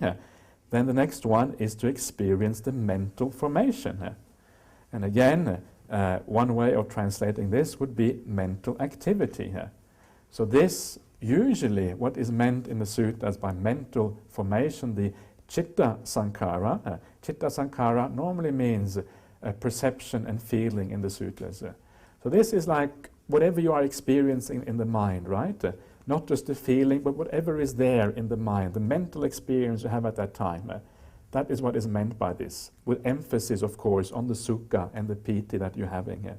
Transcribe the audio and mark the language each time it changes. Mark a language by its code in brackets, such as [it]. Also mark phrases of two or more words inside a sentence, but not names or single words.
[en] Then the next one is to experience the mental formation. And again, one way of translating this would be mental activity. So this, usually, what is meant in the suttas by mental formation, the [pi] chitta sankhara. Chitta sankhara [en] normally means perception and feeling in the suttas. So this is like whatever you are experiencing in the mind, right? Not just the feeling, but whatever is there in the mind, the mental experience you have at that time. That is what is meant by this, with emphasis, of course, on the sukha and the piti that you're having here.